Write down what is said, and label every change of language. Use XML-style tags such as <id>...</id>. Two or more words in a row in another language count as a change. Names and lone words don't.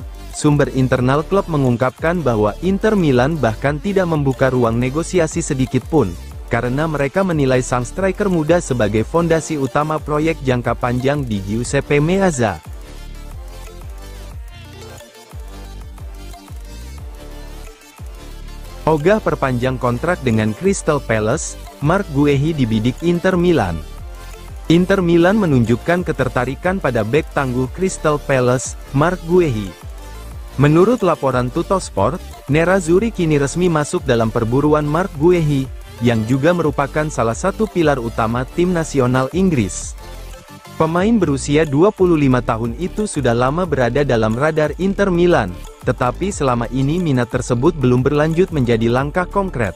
<id>Sumber internal klub mengungkapkan bahwa Inter Milan bahkan tidak membuka ruang negosiasi sedikit pun, karena mereka menilai sang striker muda sebagai fondasi utama proyek jangka panjang di Giuseppe Meazza. Ogah perpanjang kontrak dengan Crystal Palace, Marc Guehi dibidik Inter Milan. Inter Milan menunjukkan ketertarikan pada bek tangguh Crystal Palace, Marc Guehi. Menurut laporan Tuttosport, nerazzurri kini resmi masuk dalam perburuan Marc Guehi, yang juga merupakan salah satu pilar utama tim nasional Inggris. Pemain berusia 25 tahun itu sudah lama berada dalam radar Inter Milan, tetapi selama ini minat tersebut belum berlanjut menjadi langkah konkret.</id>